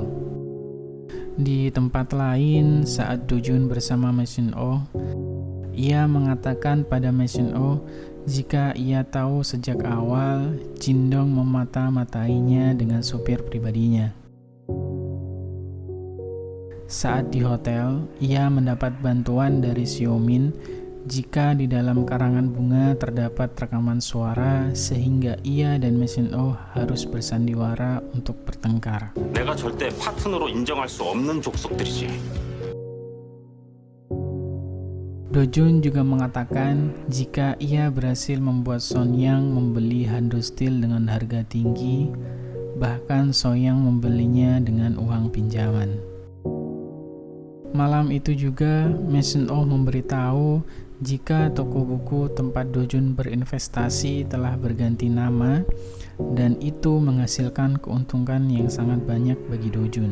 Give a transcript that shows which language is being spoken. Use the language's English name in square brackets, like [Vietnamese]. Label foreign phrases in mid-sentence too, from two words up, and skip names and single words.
[Indonesian] Di tempat lain, saat Dojun bersama Mission Oh, ia mengatakan pada Mission Oh jika ia tahu sejak awal Jindong memata-matainya dengan supir pribadinya. Saat di hotel, ia mendapat bantuan dari Xiaomin jika di dalam karangan bunga terdapat rekaman suara sehingga ia dan Mission Oh harus bersandiwara untuk bertengkar. [Korean] 내가 절대 파트너로 인정할 수 없는 족속들이지. [Indonesian] Dojun juga mengatakan jika ia berhasil membuat Sonyang membeli Hando Steel dengan harga tinggi, bahkan Soyang membelinya dengan uang pinjaman. Malam itu juga, Mission Oh memberitahu jika toko buku tempat Dojun berinvestasi telah berganti nama dan itu menghasilkan keuntungan yang sangat banyak bagi Dojun.